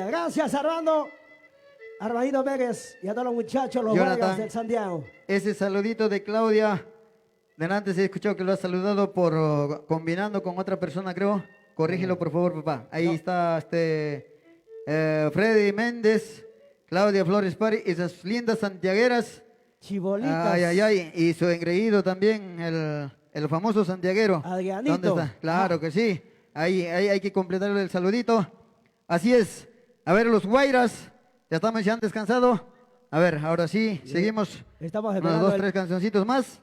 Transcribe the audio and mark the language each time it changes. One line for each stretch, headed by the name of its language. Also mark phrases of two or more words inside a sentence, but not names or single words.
Spanish: Gracias, Armandito Pérez y a todos los muchachos, los Vargas del Santiago. Ese saludito de Claudia, delante se escuchó que lo ha saludado por combinando con otra persona, creo. Corrígelo, por favor, papá. Ahí está Freddy Méndez, Claudia Flores Pari, esas lindas santiagueras. Chibolitas. Ay, ay, ay. Y su engreído también, el famoso santiaguero. Adrianito. ¿Dónde está? Claro que sí. Ahí hay que completarle el saludito. Así es. A ver, los Guairas. Ya estamos ya han descansado. A ver, ahora sí, seguimos. Estamos unos esperando 2, 3 cancioncitos más.